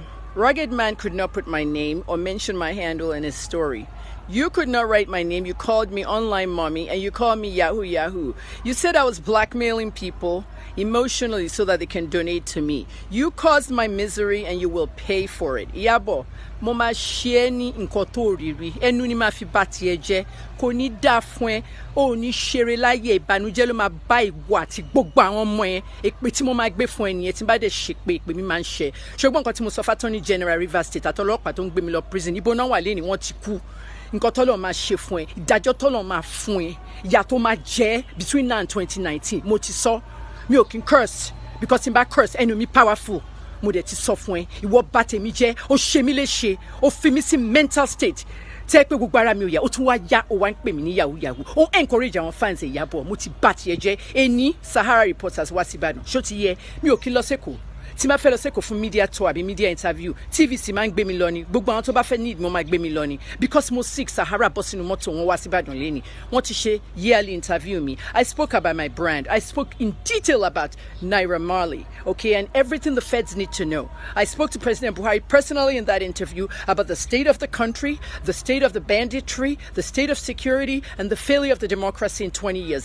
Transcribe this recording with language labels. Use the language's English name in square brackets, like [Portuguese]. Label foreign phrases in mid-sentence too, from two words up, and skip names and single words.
[English] Rugged man could not put my name or mention my handle in his story. You could not write my name. You called me online mommy, and you called me Yahoo. You said I was blackmailing people emotionally so that they can donate to me. You caused my misery, and you will pay for it. [Yoruba] Iyabo, mo ma ṣe ni nǹkan tó riri, ẹnu ni ma fi bá tiẹ̀ jẹ́, kò ní dá fún ẹ, ó ní ṣeré láyé, ìbànújẹ́ ló máa bá ìwọ àti gbogbo àwọn ọmọ ẹ. Èpè tí mo máa gbé fún ẹ nìyẹn, tí n bá dẹ̀ ṣépè, èpè mi máa ń ṣẹ. Ṣùgbọ́n nǹkan tí mo sọ fún Attorney General Rivers State àtọlọ́pàá tó ń gbé mi lọ prison, ibo náà wà lẹ́ni wọ́n ti kú. Nǹkan tọ́lọ̀ máa ṣe fún ẹ, ìdájọ́ tọ́lọ̀ máa fún ẹ, ìyà tó máa jẹ [English] between now and 2019. [Yoruba] Mo ti sọ, mi ò kí n curse, because tí n bá curse ẹnu mi powerful. Mo dẹ̀ ti sọ fún ẹ, ìwọ bà tèmi jẹ́, ó ṣe mí léṣe, ó fi mí sí [English] mental state. [Yoruba] Tẹ́ pé gbogbo ara mi ò yá, ó tún wá yá, ó wá ń pè mí ní yahoo. Ó encourage àwọn fans Iyabo, mo ti bà tiẹ̀ jẹ́. Ẹni Sahara Reporters wá sí Ìbàdàn, ṣó ti yẹ, mi ò kí lọ sẹ́kọ̀ọ́. tí ma fẹ́ lọ sẹ́kọ̀ọ́ fún [English] media tour [Yoruba] àbí [English] media interview [Yoruba] tvc máa ń gbé mi lọ ni gbogbo àwọn tó bá fẹ́ need mo máa gbé mi lọ ni because mo sick Sahara bọ́ sínú mọ́tò wọn wá sí Ìbàdàn lẹ́ni wọ́n ti ṣe [English] yearly interview me. I spoke about my brand. I spoke in detail about Naira Marley, okay, and everything the feds need to know. I spoke to President Buhari personally in that interview about the state of the country, the state of the banditry, the state of security, and the failure of the democracy in 20 years.